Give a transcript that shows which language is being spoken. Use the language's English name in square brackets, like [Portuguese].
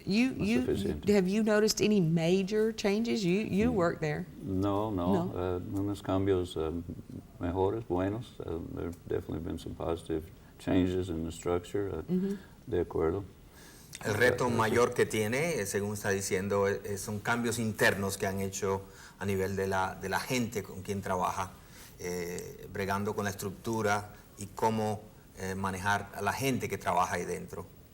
[English] You have you noticed any major changes? You work there. [Spanish] No, unos cambios mejores, buenos. [English] There have definitely been some positive changes in the structure, [Spanish] de acuerdo. El reto mayor que tiene, según está diciendo, son cambios internos que han hecho a nivel de la gente con quien trabaja, bregando con la estructura y cómo manejar a la gente que trabaja ahí dentro.